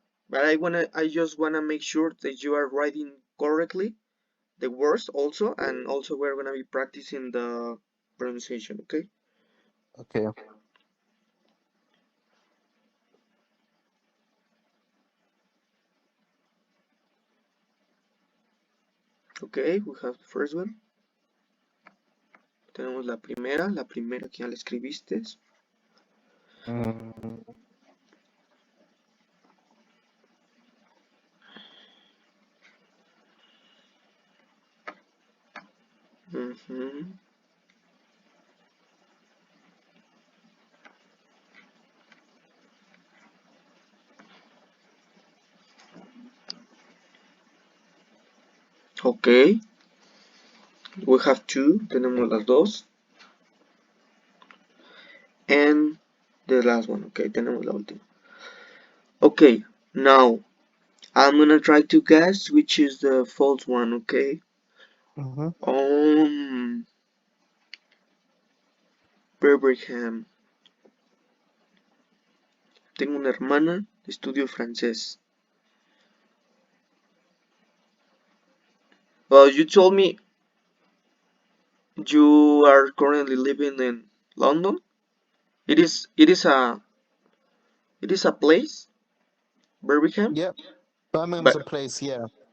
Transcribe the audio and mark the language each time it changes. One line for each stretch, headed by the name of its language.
English: But I just wanna make sure that you are writing correctly the words also, and also we're gonna be practicing the pronunciation. Okay, Okay. okay, we have the first one.
Spanish: Tenemos la primera que ya la escribiste. Mm, Ujú.
English: Ok, we have two,
Spanish: tenemos las dos.
English: And the last one, ok,
Spanish: tenemos la última.
English: Okay, now I'm gonna try to guess which is the false one, okay? mm-hmm. Birmingham.
Spanish: Tengo una hermana, estudio francés.
English: Well, you told me you are currently living in London. It is a place, Birmingham, Yep. Birmingham's but a place, yeah.